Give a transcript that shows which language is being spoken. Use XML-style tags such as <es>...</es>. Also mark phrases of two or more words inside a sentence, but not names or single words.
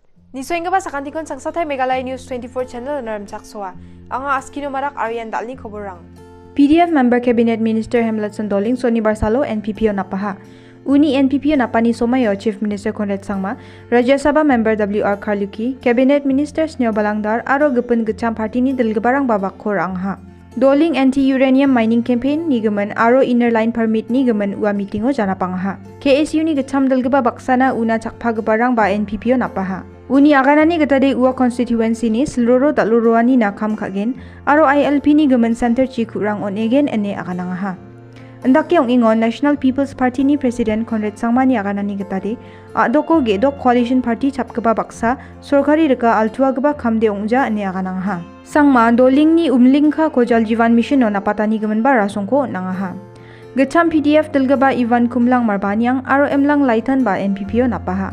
<grt>Nisoinga ba sa kantikon sangsatay Meghalaya News 24 channel naram chakswa. Ang askino marak Aryan dalni khoborang. PDF</grt> <en>member Cabinet Minister</en> <grt>Empanelled Sandoling Soni Barsalo NPPO napaha. Uni NPPO napani somayo</grt> <en>Chief Minister</en> <grt>Conrad Sangma, Rajya Sabha member WR Karluki,</grt> <en>Cabinet Minister</en> <grt>Sneo Balangdar aro gepun gecham parti ni delgebarang babak korang ha. Doling</grt> <en>anti-uranium mining campaign</en> <grt>ni gemen aro</grt> <en>inner line permit</en> <grt>ni gemen ua meetingo jana pangha. KSU ni gecham delgeba baksana una chakpa gebarang ba NPPO napaha. Uni aganani getade ua constituency ni seluro dalurwani nakam kagen aro ILP ni gemen center chikurang on again ene aganangaha. Andaki ong ingon National People's Party ni President Conrad Sangma ni aganani getade adoko gedok coalition party chapkeba baksa sorkari reka altua geba kamde ongja ene aganangaha. Sangma doling ni umlingkha ko jal jivan mission on apatani gemen bara songko nangaha. Gecham PDF delgeba Ivan Kumlang Marbanyang aro emlang laitan ba NPPO napaha.</grt>